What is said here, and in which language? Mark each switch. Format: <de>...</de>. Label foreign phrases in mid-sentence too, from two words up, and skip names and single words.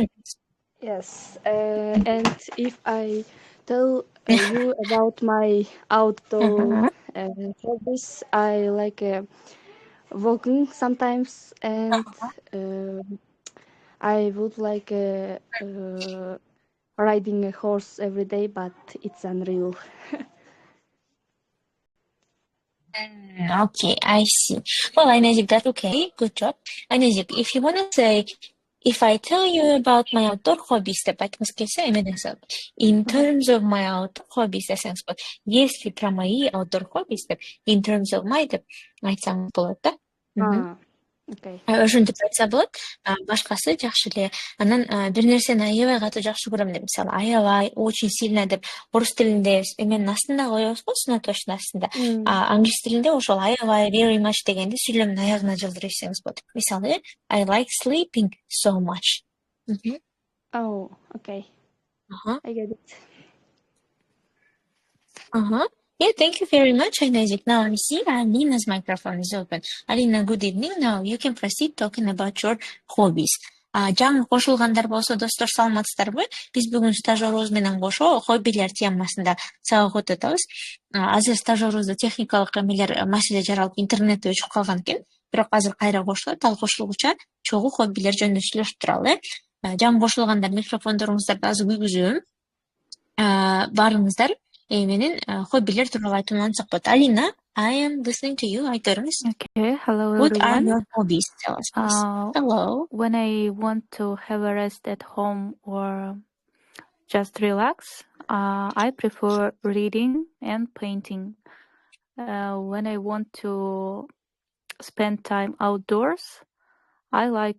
<en>Yes, and if I tell you about my outdoor hobbies, I like walking sometimes, and I would like riding a horse every day, but it's unreal. Okay, I see. Well, Aynazik, that's okay. Good job. Aynazik, if you want to say, if I tell you about my outdoor hobbies, in terms of my outdoor hobbies,</en> <ru>если про мои</ru> <en>outdoor hobbies, in terms of my,</en> <ky>айтсаң болот да.</ky> <en>Okay.</en> <ky>Ошентип айтса болот. Башкасы жакшы эле. Анан бир нерсени аябай катуу жакшы көрөм деп, мисалы, аябай,</ky> <ru>очень сильно</ru> <ky>деп орус тилинде эменин астында коебуз го, сунатоштун астында. Англис тилинде ошол аябай,</ky> <en>very much</en> <ky>дегенди сүйлөмдүн аягына жылдырып ичсеңиз болот. Мисалы,</ky> <en>I like sleeping so much. Oh, okay. I get it. Yeah, thank you very much, Aynazik. Now I see Alina's microphone is open. Alina, good evening. Now you can proceed talking about your hobbies.</en> <ky>Жаңы кошулгандар болсо, достор, саламатсыздарбы? Биз бүгүн стажерубуз менен кошо хоббилер темасында сабак өтүп атабыз. Азыр стажерубузда техникалык эмелер маселе жаралып интернетте өчүп калган экен. Бирок азыр кайра кошулат. Ал кошулгуча чогуу хоббилер жөнүндө сүйлөшүп туралы. Жаңы кошулгандар микрофондоруңуздарды азыр күйгүзөм. Барыңыздар. Менин хоббилер тууралуу айтуулансак болот.</ky> <en>Alina, I am listening to you.</en> <ky>Айтыңыз.</ky> <en>Okay, hello What are everyone. your hobbies? Tell us, please. Hello. When I want to have a rest at home or just relax, I prefer reading and painting. When I want to spend time outdoors, I like</en>